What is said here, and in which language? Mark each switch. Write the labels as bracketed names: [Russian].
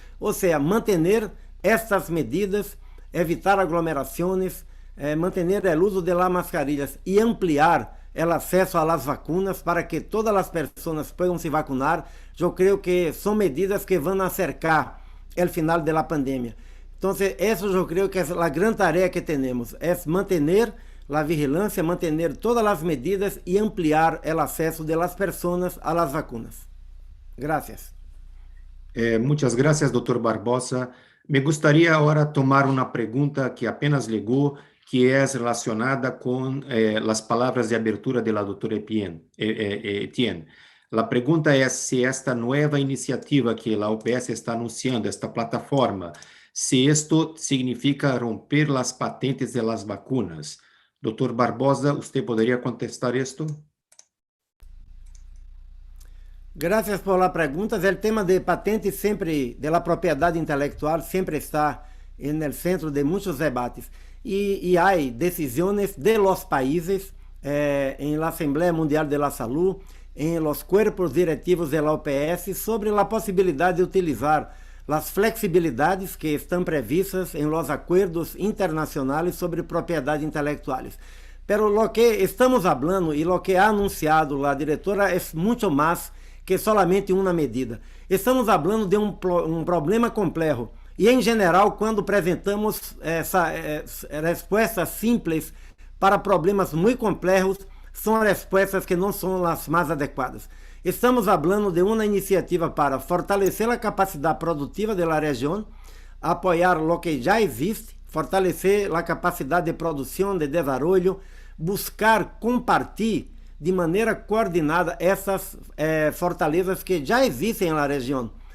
[Portuguese] Ou seja, manter estas medidas, evitar aglomerações, manter o uso de [Spanish] las mascarillas [Portuguese] e ampliar o acesso às vacunas para que todas as pessoas possam se vacunar, eu creio que são medidas que vão acercar o final da pandemia. Então, isso eu creio que é a grande tarefa que temos, é manter a vigilância, manter todas as medidas e ampliar o acesso das pessoas às vacunas. [Spanish] Gracias. Muchas gracias, Dr. Barbosa. Me gustaría ahora tomar una pregunta que apenas llegó, que es relacionada con las palabras de abertura de la doctora Etienne. La pregunta es si esta nueva iniciativa que la OPS está anunciando, esta plataforma, si esto significa romper las patentes de las vacunas. Dr. Barbosa, ¿usted podría contestar esto? Gracias por la pregunta. El tema de patentes siempre, de la propiedad intelectual, siempre está en el centro de muchos debates. Y hay decisiones de los países en la Asamblea Mundial de la Salud, en los cuerpos directivos de la OPS, sobre la posibilidad de utilizar las flexibilidades que están previstas en los acuerdos internacionales sobre propiedad intelectuales. Pero lo que estamos hablando y lo que ha anunciado la directora es mucho más [Portuguese] que solamente uma medida. Estamos falando de um problema complexo. E, em geral, quando apresentamos respostas simples para problemas muito complexos, são respostas que não são as mais adequadas. Estamos falando de uma iniciativa para fortalecer a capacidade produtiva da região, apoiar o que já existe, fortalecer a capacidade de produção, de desenvolvimento, buscar compartilhar de maneira coordenada essas fortalezas que já existem na região.